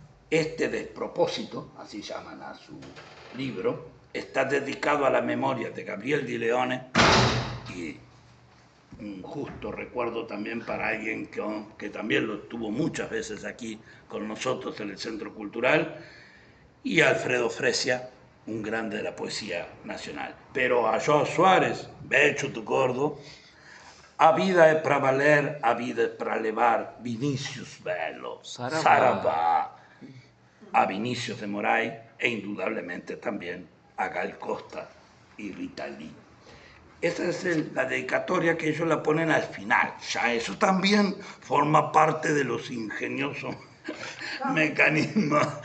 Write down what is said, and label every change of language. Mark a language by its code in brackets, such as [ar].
[es] Este despropósito, así llaman a su libro, está dedicado a la memoria de Gabriel Di Leone y un justo recuerdo también para alguien que también lo tuvo muchas veces aquí con nosotros en el Centro Cultural, y Alfredo Fresia, un grande de la poesía nacional. [pt] Pero a Joao Soares, Becho tu gordo, a vida é para valer, a vida é para levar, Vinícius Belo, Saravá. [es] Saravá, a Vinicius de Moraes e indudablemente también a Gal Costa y Rita Lee. Esa es la dedicatoria que ellos la ponen al final. Ya eso también forma parte de los ingeniosos mecanismos.